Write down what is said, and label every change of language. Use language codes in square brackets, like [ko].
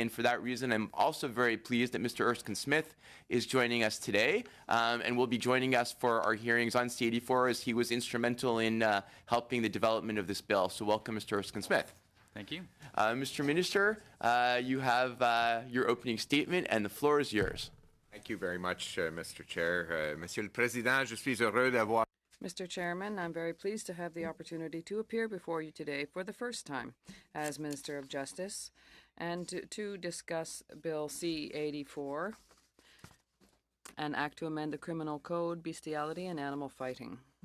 [en] And for that reason, I'm also very pleased that Mr. Erskine Smith is joining us today and will be joining us for our hearings on C-84 as he was instrumental in helping the development of this bill. So welcome, Mr. Erskine Smith. Thank you. Mr. Minister, you have your opening statement and the floor is yours. Thank you very much, Mr. Chair. [fr] Monsieur le Président, je suis heureux d'avoir. [en] Mr. Chairman, I'm very pleased to have the opportunity to appear before you today for the first time as Minister of Justice and to discuss Bill C-84, an act to amend the criminal code, bestiality and animal fighting.